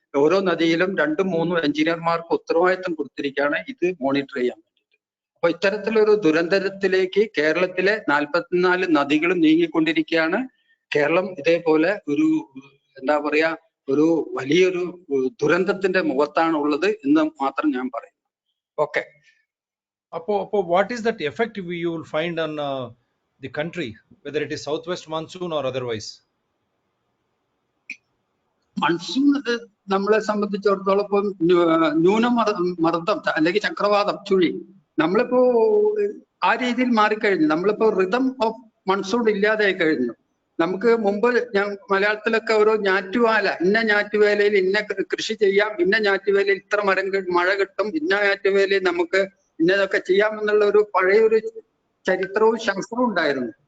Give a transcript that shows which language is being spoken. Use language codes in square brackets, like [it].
[ml] ഓരോ നദിയിലും 2-3 എഞ്ചിനീയർമാർക്ക് ഉത്തരവാദിത്വം കൊടുത്തിരിക്കുകയാണ് ഇത് മോണിറ്റർ ചെയ്യാൻ വേണ്ടിയിട്ട്. അപ്പൊ ഇത്തരത്തിലൊരു ദുരന്തത്തിലേക്ക് കേരളത്തിലെ 44 നദികളും നീങ്ങിക്കൊണ്ടിരിക്കുകയാണ്. കേരളം ഇതേപോലെ ഒരു എന്താ പറയാ ഒരു വലിയൊരു ദുരന്തത്തിന്റെ മുഖത്താണ് ഉള്ളത് എന്ന് മാത്രം ഞാൻ പറയുന്നു. Okay. Apo, [en] what is that effect you will find on the country, whether it is southwest monsoon or otherwise? [ml] Monsoon നമ്മളെ സംബന്ധിച്ചിടത്തോളം ഇപ്പം ന്യൂനമർദ്ദം അല്ലെങ്കിൽ ചക്രവാതം, ചുഴി, നമ്മളിപ്പോ ആ രീതിയിൽ മാറിക്കഴിഞ്ഞു. നമ്മളിപ്പോ [en] rhythm of monsoon [ml] ഇല്ലാതായി കഴിഞ്ഞു. നമുക്ക് മുമ്പ് മലയാളത്തിലൊക്കെ ഓരോ ഞാറ്റുവേല, ഇന്ന ഞാറ്റുവേലയിൽ ഇന്ന കൃഷി ചെയ്യാം, ഇന്ന ഞാറ്റുവേലയിൽ ഇത്ര മഴ കിട്ടും, ഇന്ന ഞാറ്റുവേലയിൽ നമുക്ക് ഇന്നതൊക്കെ ചെയ്യാമെന്നുള്ള ഒരു പഴയൊരു ചരിത്രവും ശാസ്ത്രവും ഉണ്ടായിരുന്നു.